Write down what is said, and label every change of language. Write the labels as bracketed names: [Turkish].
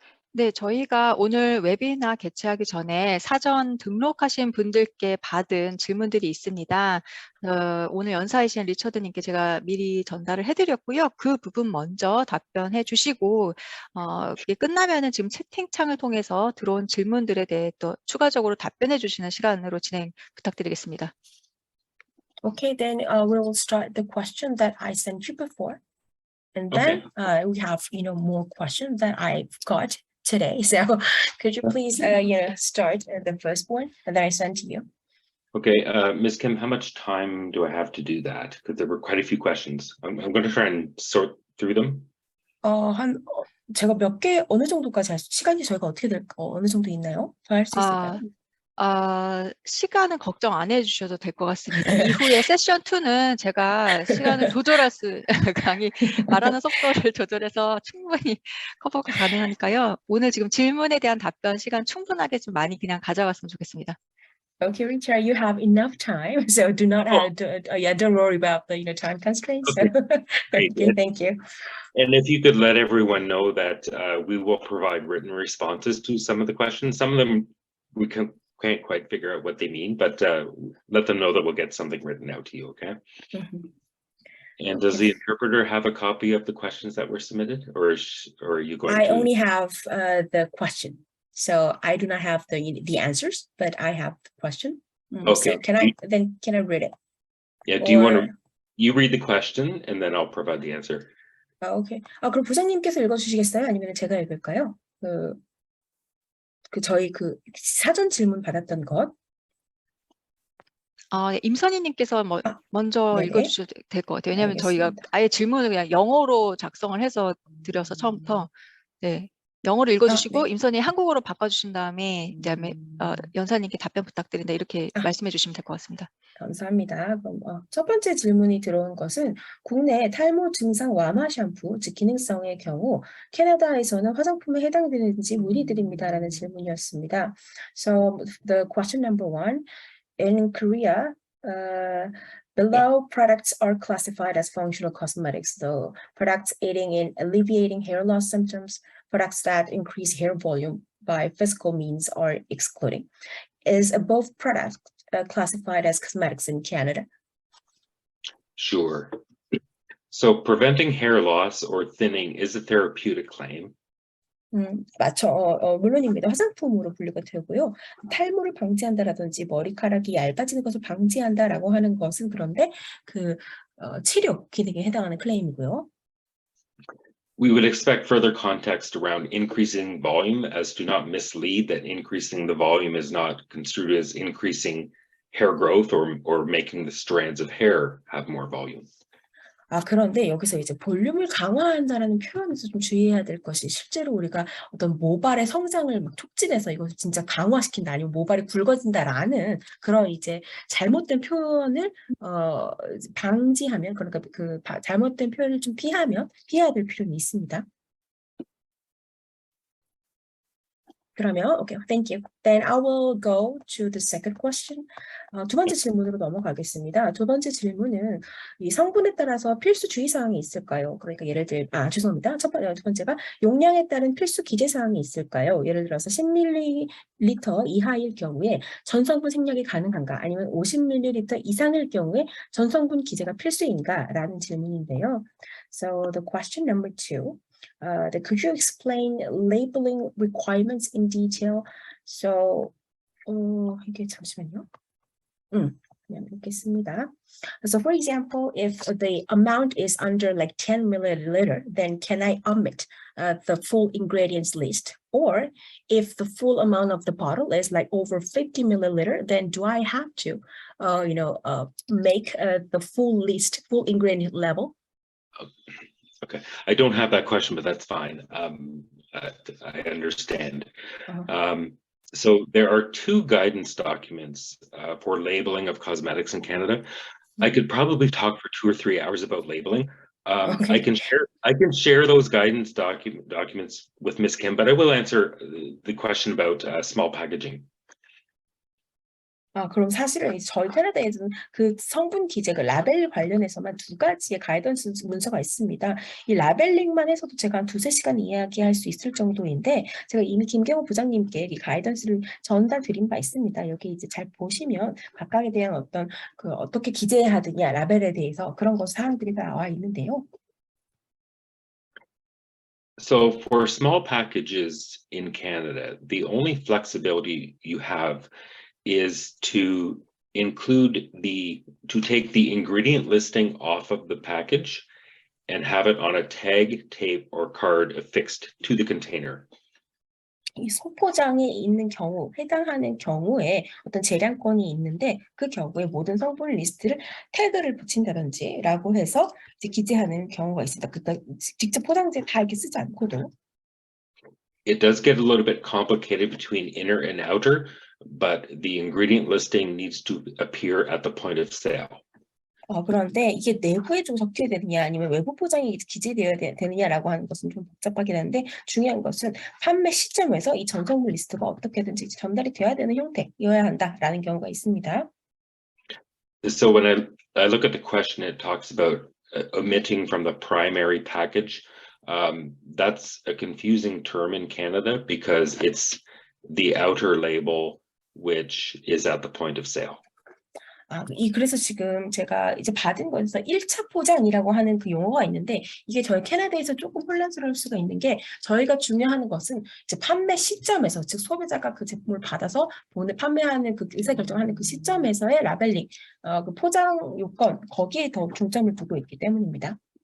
[Korean] 네, 저희가 오늘 웨비나 개최하기 전에 사전 등록하신 분들께 받은 질문들이 있습니다. 오늘 연사이신 리처드님께 제가 미리 전달을 해드렸고요. 그 부분 먼저 답변해 주시고 그게 끝나면은 지금 채팅창을 통해서 들어온 질문들에 대해 또 추가적으로 답변해 주시는 시간으로 진행 부탁드리겠습니다. [English] Okay, then we will start the question that I sent you before, and then we have more questions that I've got today. So could you please start the first one that I sent to you? Okay, Ms. Kim, how much time do I have to do that? Because there were quite a few questions. I'm going to try and sort through them. [Korean] 제가 몇 개 어느 정도까지 시간이 저희가 어떻게 어느 정도 있나요? 더 할 수 있을까요? 시간은 걱정 안 해주셔도 될 것 같습니다. 이후에 세션 2는 제가 시간을 조절할 수, 강의 말하는 속도를 조절해서 충분히 커버가 가능하니까요. 오늘 지금 질문에 대한 답변 시간 충분하게 좀 많이 그냥 가져갔으면 좋겠습니다. [English] Okay, Richard, you have enough time, so do not don't worry about the time constraints. Okay. Okay, thank you. And if you could let everyone know that we will provide written responses to some of the questions. Some of them we can't quite figure out what they mean, but let them know that we'll get something written out to you, okay? And does the interpreter have a copy of the questions that were submitted, or are you going to? I only have the question, so I do not have the answers, but I have the question. Okay. So can I read it? Yeah. Do you want to? You read the question, and then I'll provide the answer. Okay. [Korean] 그럼 부장님께서 읽어주시겠어요? 아니면 제가 읽을까요? 저희 사전 질문 받았던 것. 임선희님께서 먼저 네네. 읽어주셔도 될 것 같아요. 왜냐하면 알겠습니다. 저희가 아예 질문을 그냥 영어로 작성을 해서 드려서 처음부터 네 영어로 읽어주시고 네. 임선희 한국어로 바꿔주신 다음에 그다음에 연사님께 답변 부탁드린다 이렇게 말씀해 주시면 될 것 같습니다. 감사합니다. 그럼 첫 번째 질문이 들어온 것은 국내 탈모 증상 완화 샴푸, 즉 기능성의 경우 캐나다에서는 화장품에 해당되는지 문의드립니다라는 질문이었습니다. [English] So the question number 1, in Korea, below products are classified as functional cosmetics. The products aiding in alleviating hair loss symptoms, products that increase hair volume by physical means are excluding. Is both products classified as cosmetics in Canada? Sure. So preventing hair loss or thinning is a therapeutic claim. [Korean] 맞죠. 물론입니다. 화장품으로 분류가 되고요. 탈모를 방지한다라든지 머리카락이 얇아지는 것을 방지한다라고 하는 것은 그런데 치료 기능에 해당하는 클레임이고요. [English] We would expect further context around increasing volume as to not mislead that increasing the volume is not construed as increasing hair growth or making the strands of hair have more volume. [Korean] 그런데 여기서 이제 볼륨을 강화한다라는 표현에서 좀 주의해야 될 것이 실제로 우리가 어떤 모발의 성장을 막 촉진해서 이것을 진짜 강화시킨다 아니면 모발이 굵어진다라는 그런 이제 잘못된 표현을 방지하면 그러니까 잘못된 표현을 좀 피해야 될 필요는 있습니다. 그러면 [English] okay, thank you. Then I will go to the second question. [Korean] 두 번째 질문으로 넘어가겠습니다. 두 번째 질문은 이 성분에 따라서 필수 주의사항이 있을까요? 그러니까 예를 들어, 죄송합니다. 두 번째가 용량에 따른 필수 기재사항이 있을까요? 예를 들어서 10ml 이하일 경우에 전성분 생략이 가능한가? 아니면 50ml 이상일 경우에 전성분 기재가 필수인가? 라는 질문인데요. [English] So the question number 2. Could you explain labeling requirements in detail? [Korean] So, 이게 잠시만요. 그냥 읽겠습니다. [English] So, for example, if the amount is under like 10 milliliter, then can I omit the full ingredients list? Or if the full amount of the bottle is like over 50 milliliter, then do I have to, make the full list, full ingredient level? Okay, I don't have that question, but that's fine. I understand. So there are two guidance documents for labeling of cosmetics in Canada. I could probably talk for 2 or 3 hours about labeling. Okay. I can share those guidance documents with Ms. Kim, but I will answer the question about small packaging. [Korean] 그럼 사실은 저희 캐나다에서는 그 성분 기재가 라벨 관련해서만 2가지의 가이던스 문서가 있습니다. 이 라벨링만 해서도 제가 한 2-3시간 이야기할 수 있을 정도인데 제가 이미 김경호 부장님께 이 가이던스를 전달드린 바 있습니다. 여기 이제 잘 보시면 각각에 대한 어떤 어떻게 기재하느냐 라벨에 대해서 그런 사항들이 다 나와 있는데요. [English] So for small packages in Canada, the only flexibility you have is to take the ingredient listing off of the package and have it on a tag, tape, or card affixed to the container. [Korean] 이 소포장에 있는 경우, 해당하는 경우에 어떤 재량권이 있는데 그 경우에 모든 성분 리스트를 태그를 붙인다든지 라고 해서 이제 기재하는 경우가 있습니다. 그러니까 직접 포장지에 다 이렇게 쓰지 않고도. [English] It does get a little bit complicated between inner and outer, but the ingredient listing needs to appear at the point of sale. [Korean] 그런데 이게 내부에 좀 적혀야 되느냐 아니면 외부 포장이 기재되어야 되느냐라고 하는 것은 좀 복잡하긴 한데 중요한 것은 판매 시점에서 이 전성분 리스트가 어떻게든지 전달이 돼야 되는 형태여야 한다라는 경우가 있습니다. [English] So when I look at the question, it talks about omitting from the primary package. That's a confusing term in Canada because it's the outer label which is at the point of sale. [Korean] 그래서 지금 제가 이제 받은 거에서 1차 포장이라고 하는 그 용어가 있는데 이게 저희 캐나다에서 조금 혼란스러울 수가 있는 게 저희가 중요한 것은 이제 판매 시점에서 즉 소비자가 그 제품을 받아서 판매하는 그 의사결정하는 그 시점에서의 라벨링, 그 포장 요건 거기에 더 중점을 두고 있기 때문입니다.